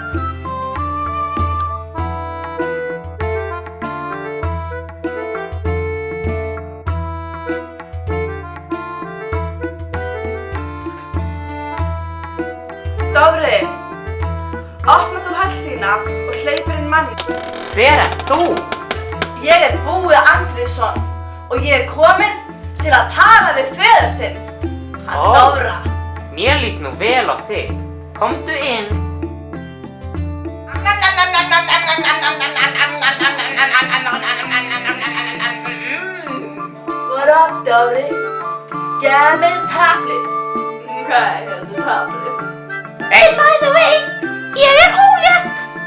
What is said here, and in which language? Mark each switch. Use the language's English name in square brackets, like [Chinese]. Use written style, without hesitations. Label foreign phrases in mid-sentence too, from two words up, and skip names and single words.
[Icelandic] Dofri, opna þú höll þína og hleypur inn manni. Hver ert þú? Ég Búi Andrésson og ég komin til að tala við föður þinn, hann Dofra. Mér líst nú vel á þig. Komdu inn. [English] What up, Dofri? [Icelandic] Gef mér tablið. Hvað þetta tablið? [English] Hey, by the way, [Icelandic] ég ólétt.